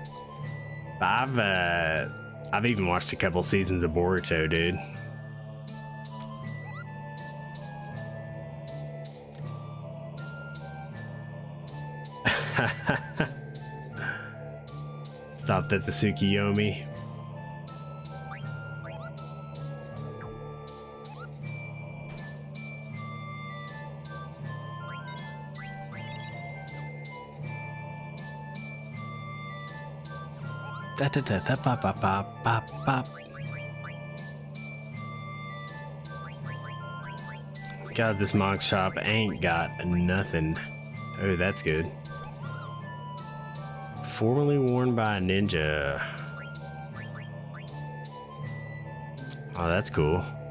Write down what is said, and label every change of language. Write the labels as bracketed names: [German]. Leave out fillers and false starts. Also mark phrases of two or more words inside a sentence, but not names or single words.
[English] But I've even watched a couple seasons of Boruto, dude. Stopped at the Tsukiyomi. Da da da da pop pop pop pop pop. God, this mog shop ain't got nothing. Oh, that's good. Formerly worn by a ninja. Oh, that's cool.